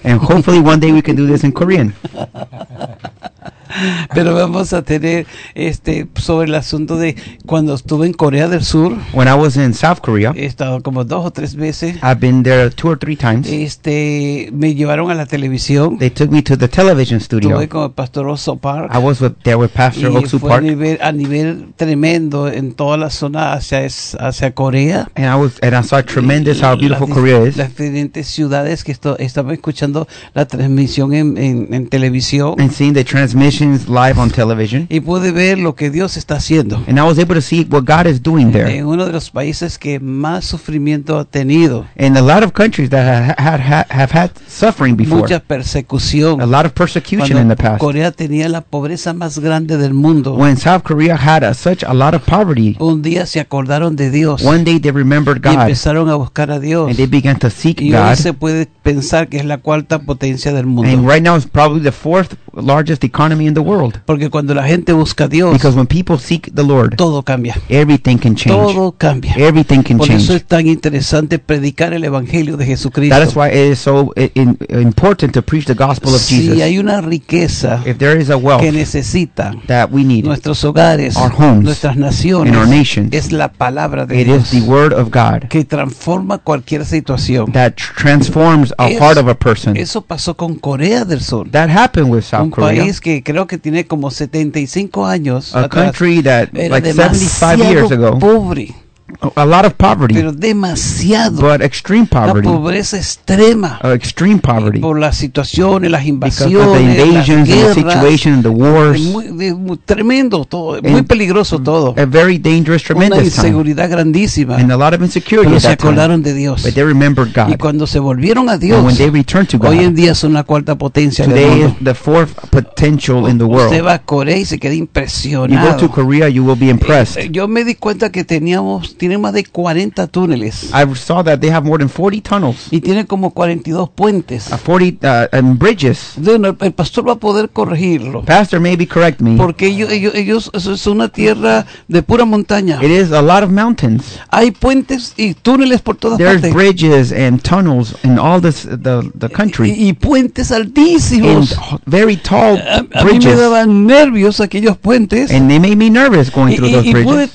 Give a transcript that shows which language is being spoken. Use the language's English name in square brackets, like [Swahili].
[English] And hopefully one day we can do this in Korean. [Spanish] Pero vamos a tener sobre el asunto de cuando estuve en Corea del Sur. [English] When I was in South Korea. [Spanish] He estado como dos o tres veces. [English] I've been there two or three times. [Spanish] Me llevaron a la televisión. [English] They took me to the television studio. [Spanish] Estuve con el pastor Oso Park. [English] I was there with Pastor Oksu Park. [Spanish] Y fue a nivel tremendo en toda la zona hacia Corea. [English] And I saw tremendous how beautiful Korea is. [Spanish] Las diferentes ciudades que estaba escuchando la transmisión en televisión. [English] And seeing the transmissions live on television. [Spanish] Y pude ver lo que Dios está haciendo. [English] And I was able to see what God is doing there. [Spanish] En uno de los países que más sufrimiento ha tenido. [English] In a lot of countries that have had suffering before. [Spanish] Mucha persecución. [English] A lot of persecution in the past. [Spanish] Corea tenía la pobreza más grande del mundo. [English] When South Korea had such a lot of poverty. [Spanish] Un día se acordaron de Dios. [English] One day they remembered God. [Spanish] Y empezaron a buscar a Dios. [English] And they began to seek God. [Spanish] Y hoy se puede pensar que es la cuarta potencia del mundo. [English] And right now it's probably the fourth largest economy in the world. [Spanish] Porque cuando la gente busca a Dios, [English] because when people seek the Lord, [Spanish] todo cambia. [English] Everything can change. [Spanish] Todo cambia. [English] Everything can change. [Spanish] Por eso es tan interesante predicar el evangelio de Jesucristo. [English] That is why it is so important to preach the gospel of Jesus. [Spanish] Si hay una riqueza, [English] if there is a wealth [Spanish] que necesita, [English] that we need, [Spanish] nuestros hogares, [English] our homes, [Spanish] nuestras naciones, [English] and our nations, [Spanish] es la palabra de [English] it [Spanish] Dios. [English] It is the word of God [Spanish] que transforma cualquier situación. [English] That transforms a heart of a person. [Spanish] Eso pasó con Corea del Sur. [English] That happened with South Korea. [Spanish] Un país que creo que tiene como 75 años. [English] A country that like 75 years ago. [Spanish] Pobre. [English] A lot of poverty. [Spanish] Pero demasiado. [English] But extreme poverty. [Spanish] La pobreza extrema. [English] Extreme poverty. [Spanish] Por las situaciones, las invasiones, [English] the invasions, [Spanish] las guerras, [English] the situation, the wars. [Spanish] Muy tremendo todo, muy peligroso todo. [English] A very dangerous, tremendous time. [Spanish] Una inseguridad grandísima. [English] And a lot of insecurity. [Spanish] Pero se acordaron de Dios. [English] But they remembered God. [Spanish] Y cuando se volvieron a Dios. [English] And when they returned to God. [Spanish] Hoy en día son la cuarta potencia del mundo. [English] Today is the fourth potential in the world. [Spanish] Usted va a Corea y se queda impresionado. [English] You go to Korea, you will be impressed. [Spanish] Yo me di cuenta que tienen más de 40 túneles. [English] I saw that they have more than 40 tunnels. [Spanish] Y tienen como 42 puentes. [English] And bridges. [Spanish] Bueno, el pastor va a poder corregirlo. [English] Pastor, maybe correct me. [Spanish] Porque ellos es una tierra de pura montaña. [English] It is a lot of mountains. [Spanish] Hay puentes y túneles por todas [English] There's [Spanish] partes. [English] There's bridges and tunnels in all this the country. [Spanish] Y puentes altísimos. [English] And very tall bridges. [Spanish] A mí me daban nervios aquellos puentes. [English] And they made me nervous going through those bridges.